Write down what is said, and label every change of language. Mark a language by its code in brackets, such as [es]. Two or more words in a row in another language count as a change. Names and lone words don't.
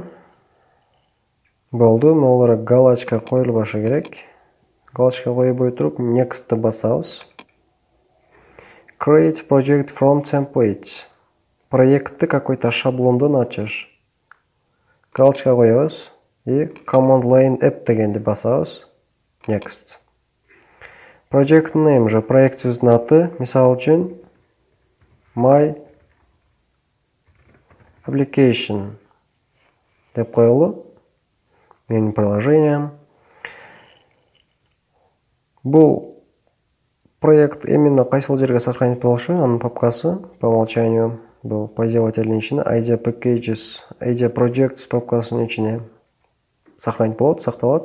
[ky] Болду, могулара галочка коюлбашы керек. Галочка коюбой туруп, Next'ты басабыз. [en] Create project from templates. [ky] Проектты какой-то шаблондон ачыш. Галочка коебуз и Command Line App дегенди басабыз. [en] Next. Project name [ky] же проект сөзүнүн аты, мисалы үчүн My Application деп коелу. Менин приложением. Бул проект именно кайсыл жерге сохранить болушу, анын папкасы [ru] по умолчанию был [ky] пользовательдин ичине IDEA Packages, IDEA Projects папкасынын ичине сохранить болот, сакталат.